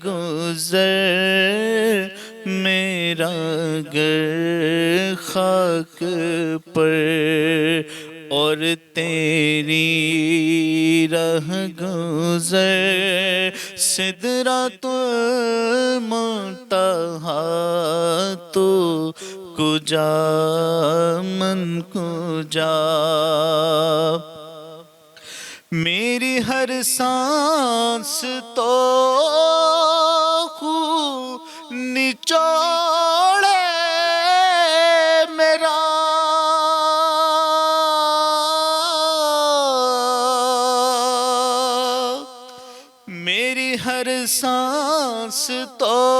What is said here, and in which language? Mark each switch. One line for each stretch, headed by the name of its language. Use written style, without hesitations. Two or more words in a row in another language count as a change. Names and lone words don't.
Urdu: گزر، میرا گھر خاک پر اور تیری راہ گزر، سدرۃ المنتہا
Persian: تو کجا من کجا،
Urdu: میری ہر سانس تو خون نچوڑے میرا، میری ہر سانس تو